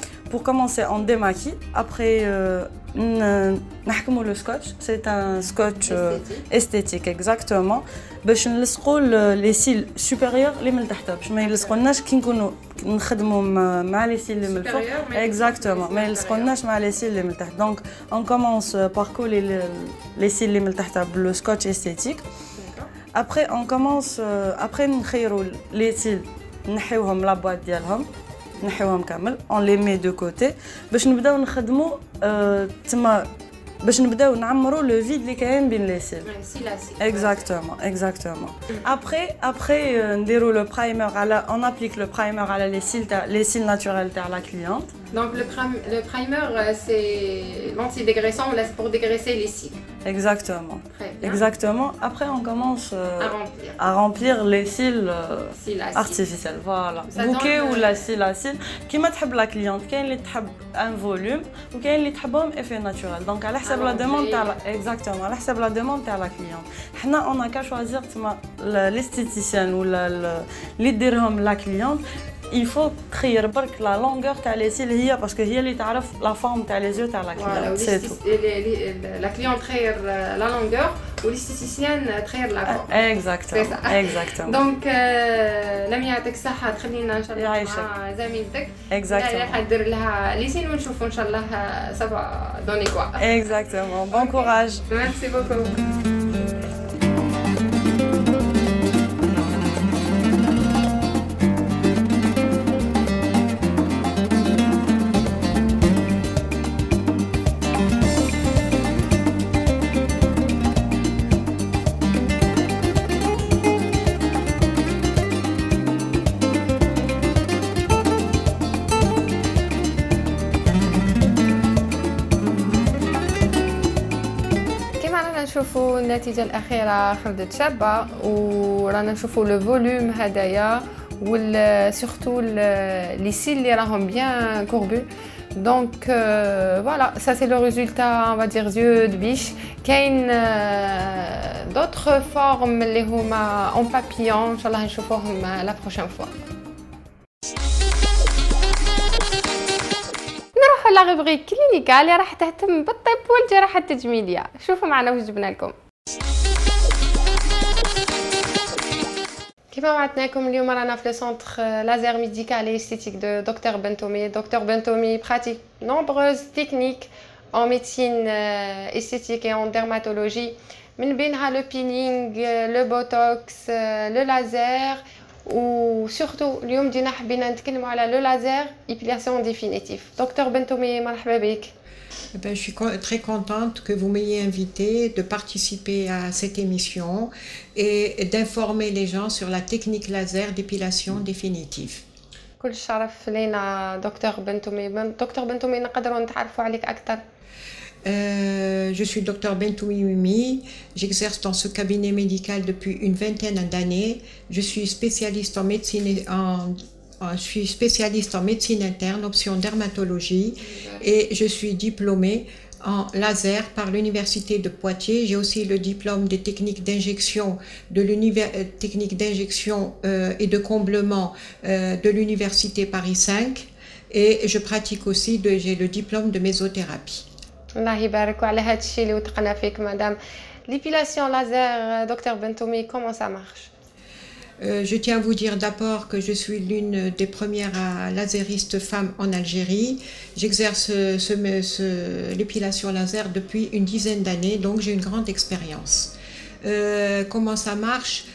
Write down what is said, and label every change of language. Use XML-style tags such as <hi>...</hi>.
<fr>Pour commencer, on démaquille. Après, le scotch. C'est un scotch esthétique. Exactement.</fr> <ar>باش نلصقوا</ar> <fr>les cils supérieurs</fr> <ar>اللي من تحت باش ما يلصقوناش كي نكونوا نخدموا مع les cils اللي من الفوق</ar> <fr>exactement</fr> <ar>ما يلصقوناش مع les cils اللي من تحت</ar> <fr>donc on commence par coller les cils</fr> <ar>اللي من تحت بال scotch esthétique après on commence après نخيروا les cils نحيوهم لا بواط ديالهم نحيوهم كامل</ar> <fr>on les met de côté</fr> <ar>باش نبداو نخدموا تما باش نبداو نعمروا لو فيد اللي كاين بين لي سيل</ar> <fr>exactement après</fr> <ar>نديروا لو برايمر على</ar> <fr>on applique le primer</fr> <ar>على les cils naturels تاع la cliente</ar> <fr>donc le primer c'est l'antidégraissant on laisse pour dégraisser les cils exactement après on commence à remplir les cils artificiels voilà bouquet ou la cils à cils</fr> <ar>كيما تحب</ar> <fr>la cliente</fr> <ar>كاين اللي تحب</ar> <fr>un volume</fr> <ar>وكاين اللي تحبهم</ar> <fr>effet naturel donc</fr> <ar>على حسب</ar> <fr>la demande تاع exactement على حسب la demande تاع la cliente حنا on a qu'à choisir l'esthéticienne ou</fr> <ar>اللي ديرهم</ar> <fr>la cliente il faut</fr> <ar>تخير برك</ar> <fr>la longueur تاع les cils هي parce que</fr> <ar>هي اللي تعرف</ar> <fr>la forme تاع les yeux تاع la cliente c'est tout la cliente</fr> <ar>تخير</ar> <fr>la longueur و l'esthéticienne تخير la forme exactement</fr> <ar>donc لميا يعطيك الصحة تخلينا ان شاء الله مع زميلتك</ar> <fr>exactement</fr> <ar>حدير لها ليسين ونشوفوا ان شاء الله</ar> <fr>ça va donner quoi exactement bon courage merci beaucoup</fr> <ar>نشوفوا النتيجة الأخيرة خرجت شابة ورانا نشوفوا لو فوليوم هدايا سورتو لي سيل اللي راهم بيان كوربو.</ar> <fr>Donc voilà, ça c'est le résultat, on va dire yeux de biche.</fr> <ar>كاين</ar> <fr>d'autres formes</fr> <ar>اللي هما</ar> <fr>en papillon,</fr> <ar>ان شاء الله نشوفوهم</ar> <fr>la prochaine fois.</fr> <ar>نروحوا لا روبريك كلينيكا اللي راح تهتم بالطب والجراحة التجميلية. شوفوا معنا واش جبنا لكم. كيف وعدناكم اليوم رانا في لو سونتر لازر ميديكال اي استيتيك دو دكتور بنتومي.</ar> <fr>دكتور بنتومي pratique nombreuses techniques en médecine esthétique et en dermatologie.</fr> <ar>من بينها</ar> <fr>le peeling, le botox, le laser و surtout</fr> <ar>اليوم جينا حبينا نتكلموا على</ar> <fr>le laser épilation définitive.</fr> <ar>دكتور بنتومي مرحبا بك.</ar> <fr>Je suis très contente que vous m'ayez invité de participer à cette émission et d'informer les gens sur la technique laser d'épilation définitive.</fr> <ar>كل الشرف لينا دكتور بنتومي. دكتور بنتومي نقدروا نتعرفوا عليك أكثر؟</ar> <fr>Je suis docteur Bentoumi Mimi, j'exerce dans ce cabinet médical depuis une vingtaine d'années. Je suis spécialiste en médecine interne, option dermatologie, et je suis diplômée en laser par l'université de Poitiers. J'ai aussi le diplôme des techniques d'injection et de comblement de l'université Paris 5, et je pratique aussi, j'ai le diplôme de mésothérapie.</fr> <ar>الله يبارك على هذا الشيء اللي وثقنا فيك مدام.</ar> <fr>L'épilation laser, docteur Bentoumi, comment ça marche? Je tiens à vous dire d'abord que je suis l'une des premières laseristes femmes en Algérie. J'exerce l'épilation laser depuis une dizaine d'années, donc j'ai une grande expérience. Comment ça marche?</fr>